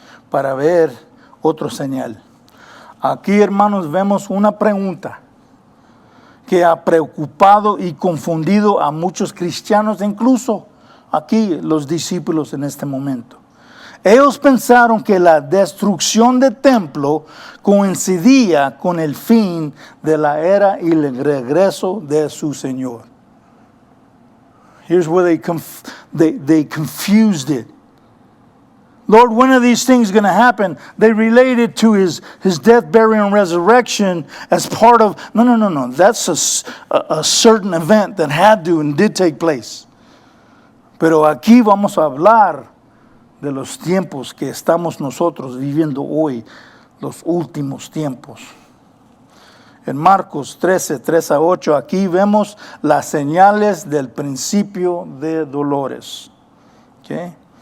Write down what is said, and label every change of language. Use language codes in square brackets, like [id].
[es] Para ver otro señal. Aquí, hermanos, vemos una pregunta que ha preocupado y confundido a muchos cristianos, incluso aquí los discípulos en este momento. Ellos pensaron que la destrucción del templo coincidía con el fin de la era y el regreso de su Señor. [en] Here's where they confused it. Lord, when are these things going to happen? They related to his death, burial, and resurrection as part of... No. That's a certain event that had to and did take place. [es] Pero aquí vamos a hablar de los tiempos que estamos nosotros viviendo hoy, los últimos tiempos. En Marcos 13, 3 a 8, aquí vemos las señales del principio de dolores. ¿Okay?